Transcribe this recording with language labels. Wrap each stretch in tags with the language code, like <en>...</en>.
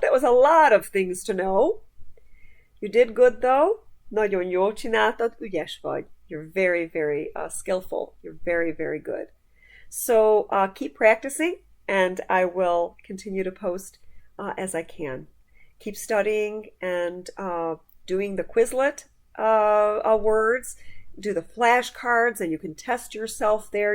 <en>That was a lot of things to know. You did good though.</en> <hu>Nagyon jól csináltad, ügyes vagy.</hu> <en>You're very, very skillful. You're very, very good. So keep practicing, and I will continue to post as I can. Keep studying and doing the Quizlet words. Do the flashcards, and you can test yourself there.</en>